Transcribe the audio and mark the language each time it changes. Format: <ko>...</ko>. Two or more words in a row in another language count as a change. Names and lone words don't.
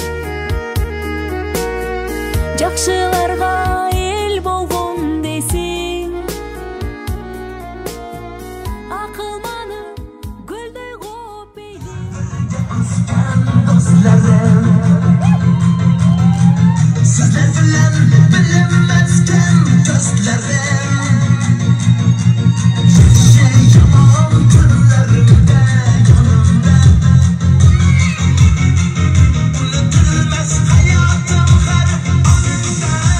<ky>Жакшыларга эл болгон дейсиң. Акылманым, гүлдөй коп эйлин.</ky> <tr>Sizler bilen bilinmezken gözlerim. Yaşayamam günlerimde yanımda. Unutulmaz hayatım her anında.</tr>